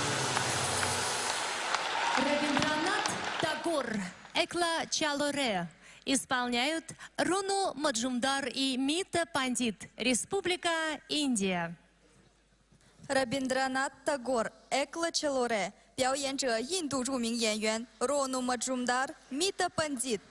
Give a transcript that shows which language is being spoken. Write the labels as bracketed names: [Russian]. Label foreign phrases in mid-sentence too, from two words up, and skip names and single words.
[Russian] Rabindranath Tagore, Ekla Chalore, исполняют Руну Маджумдар и Мита Пандит, Республика Индия. [Chinese] Rabindranath Tagore, Ekla Chelore，表演者印度著名演员 Ronu Majumdar、Mita Pandit。